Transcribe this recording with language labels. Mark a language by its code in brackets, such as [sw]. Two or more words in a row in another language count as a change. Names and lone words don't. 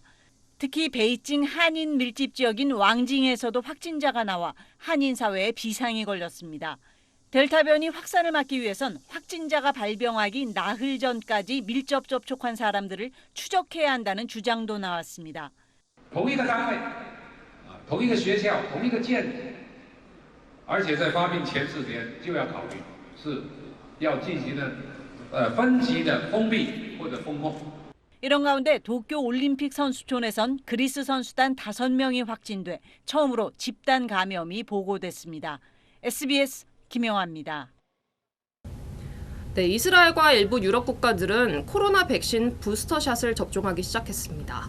[ko] 특히 베이징 한인 밀집 지역인 왕징에서도 확진자가 나와 한인 사회에 비상이 걸렸습니다. 델타 변이 확산을 막기 위해선 확진자가 발병하기 나흘 전까지 밀접 접촉한 사람들을 추적해야 한다는 주장도 나왔습니다. [zh] 同一个单位、同一个学校、同一个建筑，而且在发病前4天就要考虑是要进行的分级的封闭或者封控。 [ko] 이런 가운데 도쿄 올림픽 선수촌에선 그리스 선수단 5명이 확진돼 처음으로 집단 감염이 보고됐습니다. SBS 김영아입니다. 네, 이스라엘과 일부 유럽 국가들은 코로나 백신 부스터샷을 접종하기 시작했습니다.